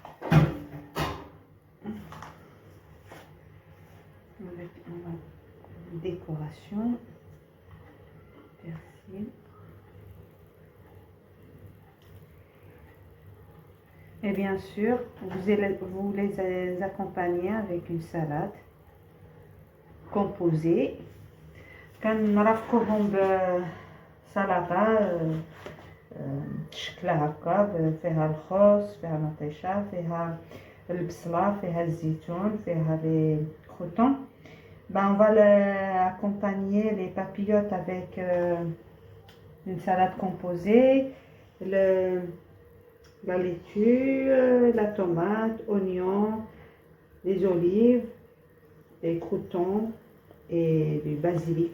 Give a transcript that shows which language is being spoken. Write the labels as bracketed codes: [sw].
[fr] Avec une décoration. Persil. Et bien sûr, vous les accompagnez avec une salade composée. [ar] كنرافقوهم بسلطة شكلها هكا فيها الخس، فيها المطيشة، فيها البصلة، فيها الزيتون، فيها لي croutons. [fr] On va accompagner les papillotes avec une salade composée, la laitue, la tomate, oignons, les olives, les croutons et du basilic.